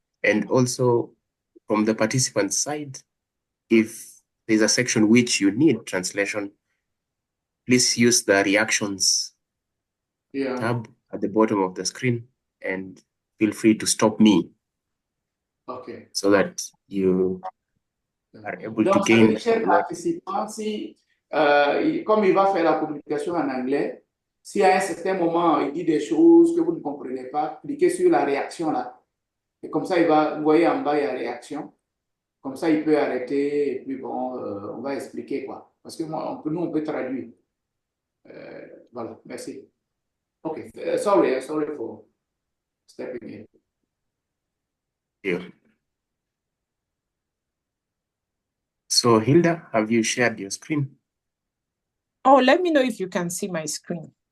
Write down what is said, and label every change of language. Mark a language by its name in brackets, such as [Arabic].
[English] And also from the participant side, if there's a section which you need translation, please use the reactions tab at the bottom of the screen and feel free to stop me. Okay. So that you are able to [French] Donc, [English] gain. [French] chers participants, comme il va faire la communication en anglais, si à un certain moment il dit des choses que vous ne comprenez pas, cliquez sur la réaction là. Et comme ça, vous voyez en bas, il y a réaction. Comme ça, il peut arrêter et puis bon, on va expliquer quoi. Parce que nous, on peut traduire. Voilà, merci. [English] Okay, sorry for stepping in. So Hilda, have you shared your screen? Oh, let me know if you can see my screen.